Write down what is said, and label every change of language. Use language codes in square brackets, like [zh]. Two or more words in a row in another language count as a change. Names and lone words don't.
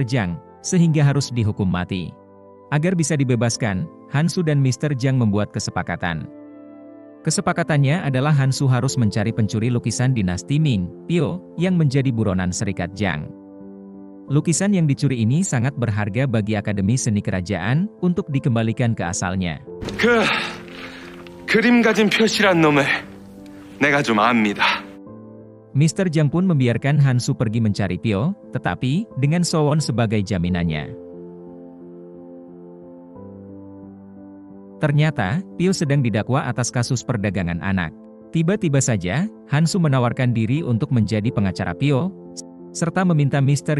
[id] Jang, sehingga harus dihukum mati. Agar bisa dibebaskan, Han-soo dan Mr. Jang membuat kesepakatan. Kesepakatannya adalah Han-soo harus mencari pencuri lukisan dinasti Ming, Pyo, yang menjadi buronan Serikat Jang. Lukisan yang dicuri ini sangat berharga bagi Akademi Seni Kerajaan untuk dikembalikan ke asalnya. [ko] 그림 가진 표시란 놈을 내가 좀 압니다. [id] Mr. Jang pun membiarkan Han-soo pergi mencari Pyo, tetapi dengan Sowon sebagai jaminannya. Ternyata, Pyo sedang didakwa atas kasus perdagangan anak. Tiba-tiba saja, Han-soo menawarkan diri untuk menjadi pengacara Pyo, serta meminta Mr.